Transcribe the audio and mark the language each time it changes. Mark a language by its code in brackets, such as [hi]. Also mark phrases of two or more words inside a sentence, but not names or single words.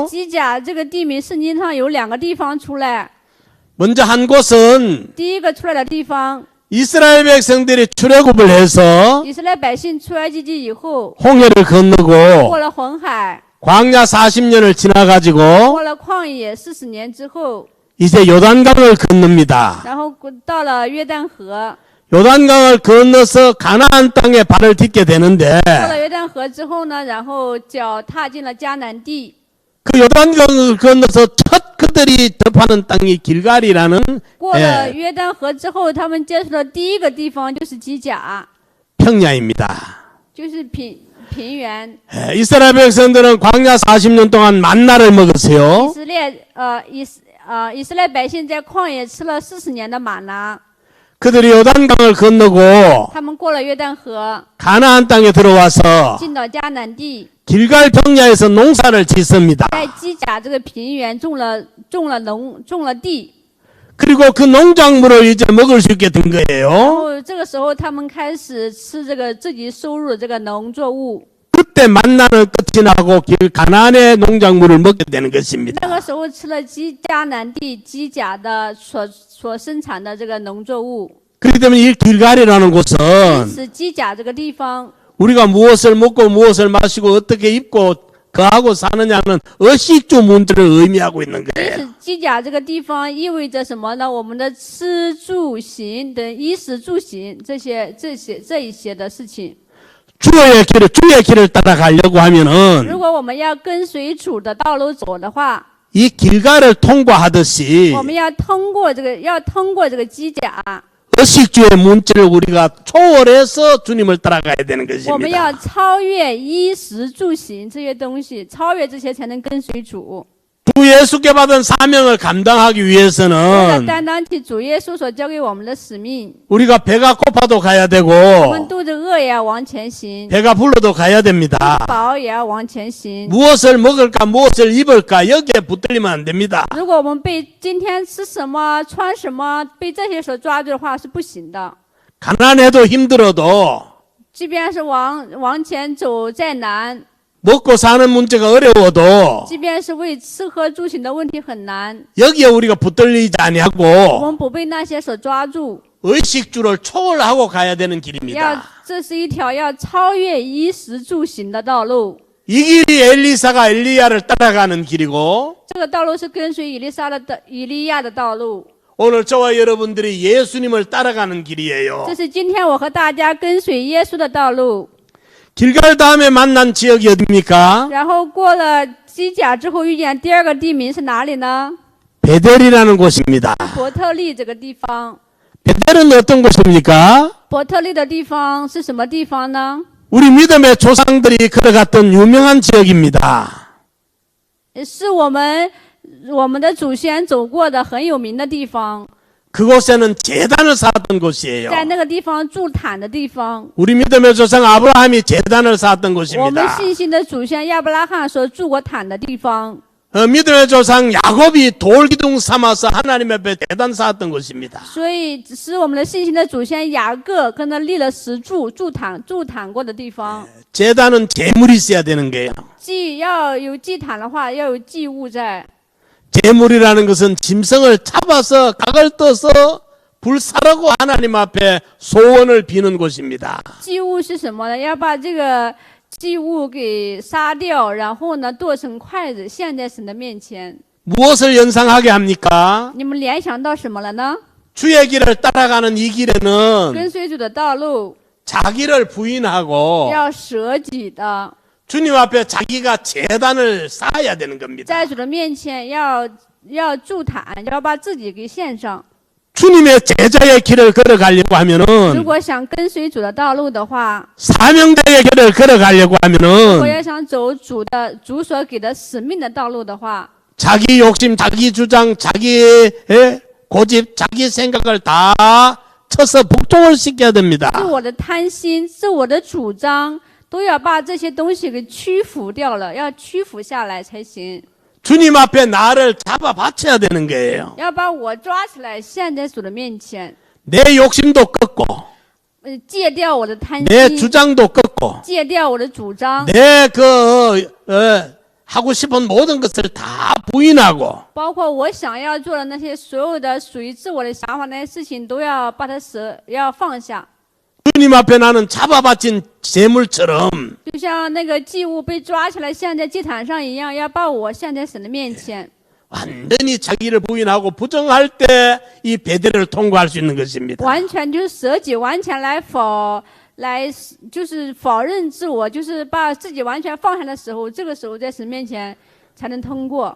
[zh] 基甲这个地名圣经上有两个地方出来。 [ko] 먼저 한 곳은 [zh] 第一个出来的地方， [ko] 이스라엘 백성들이 출애굽을 해서 [zh] 以色列百姓出埃及记以后， [ko] 홍해를 건너고 [zh] 过了红海， [ko] 광야 40년을 지나가지고 [zh] 过了旷野40年之后， [ko] 이제 요단강을 건넙니다. [zh] 然后到了约旦河。 [ko] 요단강을 건너서 가나안 땅에 발을 딛게 되는데 [zh] 过了约旦河之后呢，然后脚踏进了迦南地。 [ko] 그 요단강을 건너서 첫 그들이 접하는 땅이 길갈이라는 [zh] 过了约旦河之后，他们接触的第一个地方就是基甲， [ko] 평야입니다. [zh] 就是平原。 [ko] 이스라엘 백성들은 광야 40년 동안 만나를 먹었어요. [zh] 以色列百姓在旷野吃了40年的玛拿。 [ko] 그들이 요단강을 건너고 [zh] 他们过了约旦河， [ko] 가나안 땅에 들어와서 [zh] 进到迦南地， [ko] 길갈 평야에서 농사를 짓습니다. [zh] 在基甲这个平原种了地。 [ko] 그리고 그 농작물을 이제 먹을 수 있게 된 [zh] 然 [ko] 거예요. [zh] 后这个时候，他们开始吃这个自己收入的这个农作物。 [ko] 그때 만나는 끝이 나고 가나안의 농작물을 먹게 되는 [zh] 那 [ko] 것입니다. [zh] 个时候吃了迦南地基甲的所生产的这个农作物。 [ko] 그렇기 때문에 이 길갈이라는 [zh] 因 [ko] 곳은 [zh] 此，基甲这个地方， [ko] 우리가 무엇을 먹고 무엇을 마시고 어떻게 입고 거하고 사느냐는 의식주 문제를 의미하고 있는 [zh] 因 [ko] 거예요. [zh] 此基甲这个地方意味着什么呢？我们的吃住行等衣食住行这一些的事情。 [ko] 주의 길을 따라가려고 하면은 [zh] 如果我们要跟随主的道路走的话， [ko] 이 길갈을 통과하듯이 [zh] 我们要通过这个基甲， [ko] 의식주의 문제를 우리가 초월해서 주님을 따라가야 되는 [zh] 我们要 [ko] 것입니다. [zh] 超越衣食住行这些东西，超越这些才能跟随主。 [ko] 주 예수께 받은 사명을 감당하기 [zh] 为了 [ko] 위해서는 [zh] 担当起主耶稣所交给我们的使命， [ko] 우리가 배가 고파도 가야 되고 [zh] 我们肚子饿也要往前行， [ko] 배가 불러도 가야 됩니다. [zh] 饱也要往前行。 [ko] 무엇을 먹을까 무엇을 입을까 여기에 붙들리면 안 됩니다. [zh] 如果我们被今天吃什么穿什么被这些所抓住的话是不行的。 [ko] 가난해도 힘들어도 [zh] 即便是往前走再难， [ko] 먹고 사는 문제가 어려워도 [zh] 即便是为吃喝住行的问题很难， [ko] 여기에 우리가 붙들리지 [zh] 我 [ko] 아니하고 [zh] 们不被那些所抓住， [ko] 의식주를 초월하고 가야 되는 길입니다. [zh] 这是一条要超越衣食住行的道路。 [ko] 이 길이 엘리사가 엘리야를 따라가는 길이고 [zh] 这个道路是跟随以利亚的道路， [ko] 오늘 저와 여러분들이 예수님을 따라가는 길이에요. [zh] 这是今天我和大家跟随耶稣的道路。 [ko] 길갈 다음에 만난 지역이 어디입니까? [zh] 然后过了基甲之后，遇见第二个地名是哪里呢？ [ko] 베델이라는 곳입니다. [zh] 伯特利这个地方。 [ko] 베델은 어떤 곳입니까? [zh] 伯特利的地方是什么地方呢？ [ko] 우리 믿음의 조상들이 걸어갔던 유명한 지역입니다. [zh] 是我们的祖先走过的很有名的地方， [ko] 그곳에는 제단을 쌓았던 곳이에요. [zh] 在那个地方筑坛的地方， [ko] 우리 믿음의 조상 아브라함이 제단을 쌓았던 [zh] 我们 [ko] 곳입니다. [zh] 信心的祖先亚伯拉罕所筑过坛的地方。 [ko] 믿음의 조상 야곱이 돌기둥 삼아서 하나님 앞에 제단 쌓았던 곳입니다. [zh] 所以是我们的信心的祖先雅各跟他立了石柱筑坛过的地方。 [ko] 제단은 재물이 있어야 되는 거예요. [zh] 祭要有祭坛的话，要有祭物在。 [ko] 재물이라는 것은 짐승을 잡아서 각을 떠서 불사라고 하나님 앞에 소원을 비는 곳입니다. [zh] 祭物是什么呢？要把这个祭物给杀掉，然后呢剁成筷子，献在神的面前。 [ko] 무엇을 연상하게 합니까? [zh] 你们联想到什么了呢？ [ko] 주의 길을 따라가는 이 길에는 [zh] 跟随主的道路 [ko] 자기를 부인하고 [zh] 要舍己的， [ko] 주님 앞에 자기가 재단을 쌓아야 되는 겁니다. [zh] 在主的面前要筑坛，要把自己给献上。 [ko] 주님의 제자의 길을 걸어가려고 [zh] 如 [ko] 하면은 [zh] 果想跟随主的道路的话， [ko] 사명자의 길을 걸어가려고 [zh] 如果 [ko] 하면은 [zh] 要想走主所给的使命的道路的话， [ko] 자기 욕심, 자기 주장, 자기의 고집, 자기 생각을 다 쳐서 복종을 시켜야 됩니다. [zh] 自我的贪心、自我的主张，都要把这些东西给屈服掉了，要屈服下来才行。 [ko] 주님 앞에 나를 잡아 바쳐야 되는 거예요. [zh] 要把我抓起来献在主的面前， [ko] 내 욕심도 꺾고 [zh] 戒掉我的贪 [ko] 내 [zh] 心， [ko] 주장도 꺾고 [zh] 戒掉我的主张， [ko] 내 하고 싶은 모든 것을 다 부인하고 [zh] 包括我想要做的那些所有的属于自我的想法那些事情，都要把它要放下。 [ko] 주님 앞에 나는 잡아 바친 재물처럼 [zh] 就像那个祭物被抓起来献在祭坛上一样，要把我献在神的面前， [ko] 완전히 자기를 부인하고 부정할 때 이 베델을 통과할 수 있는 것입니다. [zh] 完全就是舍己，完全就是否认自我，就是把自己完全放下的时候，这个时候在神面前才能通过。